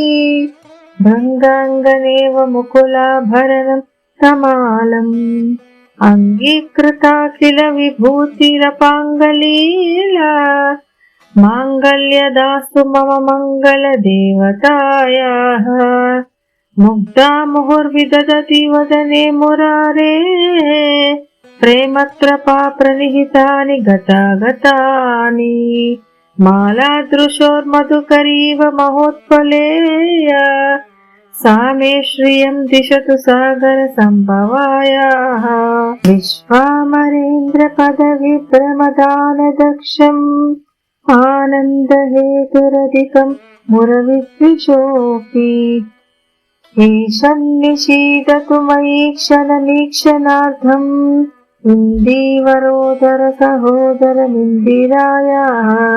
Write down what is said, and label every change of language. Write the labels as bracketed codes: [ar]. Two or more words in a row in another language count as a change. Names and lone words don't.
[sa] భృంగాంగనేవ ముకులాభరణం తమాలం అంగీకృతాఖిల విభూతిరపాంగలీలా మాంగళ్యదాస్తు మమ మంగళ దేవతాయాః ముగ్ధా ముహుర్విదదతి వదనే మురారే ప్రేమత్రపా ప్రణిహితాని గతాగతాని మాలాదృశోర్మధుకరీవ మహోత్పలేయ सा मे श्रियं दिशतु सागर संभवायाः विश्वामरेन्द्र पदविभ्रमदानदक्षम् आनन्दहेतुरधिकं मुरविद्विषोऽपि ईशं निषीदतु मयि क्षणमीक्षणार्धम् इन्दीवरोदर सहोदरमिन्दिरायाः